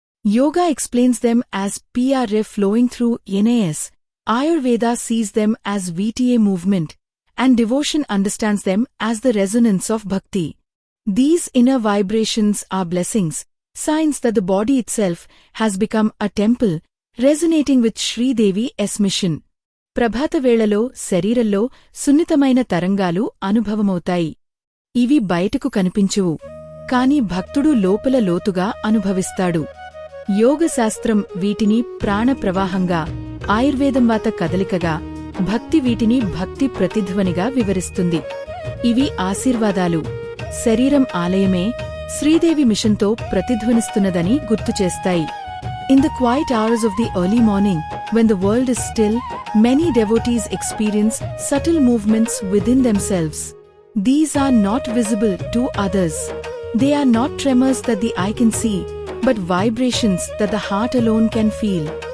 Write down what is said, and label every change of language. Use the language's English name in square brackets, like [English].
[English] Yoga explains them as prana flowing through nas, Ayurveda sees them as vata movement, and devotion understands them as the resonance of bhakti. These inner vibrations are blessings, signs that the body itself has become a temple, resonating with Sri Devi's mission. [Telugu] ప్రభాతవేళలో శరీరంలో సున్నితమైన తరంగాలు అనుభవమవుతాయి. ఇవి బయటకు కనిపించువు, కాని భక్తుడు లోపల లోతుగా అనుభవిస్తాడు. యోగశాస్త్రం వీటిని ప్రాణప్రవాహంగా, ఆయుర్వేదం వాత కదలికగా, భక్తి వీటిని భక్తి ప్రతిధ్వనిగా వివరిస్తుంది. ఇవి ఆశీర్వాదాలు. శరీరం ఆలయమే శ్రీదేవి మిషన్తో ప్రతిధ్వనిస్తున్నదని గుర్తుచేస్తాయి. [English] In the quiet hours of the early morning, when the world is still, many devotees experience subtle movements within themselves. These are not visible to others. They are not tremors that the eye can see, but vibrations that the heart alone can feel.